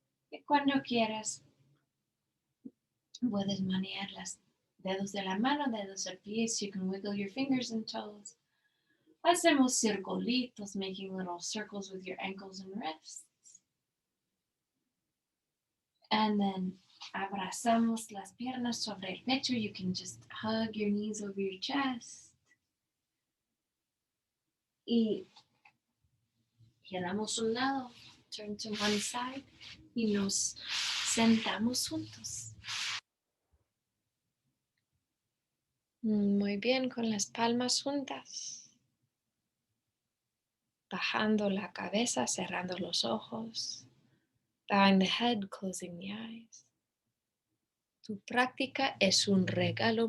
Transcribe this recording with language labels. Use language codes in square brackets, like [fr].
[es] Y cuando quieras, puedes manejar los dedos de la mano, dedos del pie, [en] so you can wiggle your fingers and toes. [es] Hacemos circulitos, [en] making little circles with your ankles and wrists. And then [es] abrazamos las piernas sobre el pecho. [en] You can just hug your knees over your chest. [es] Y giramos un lado, [en] turn to one side, [es] y nos sentamos juntos. Muy bien, con las palmas juntas. Bajando la cabeza, cerrando los ojos. [en] Bowing the head, closing the eyes. [es] Tu práctica es un regalo.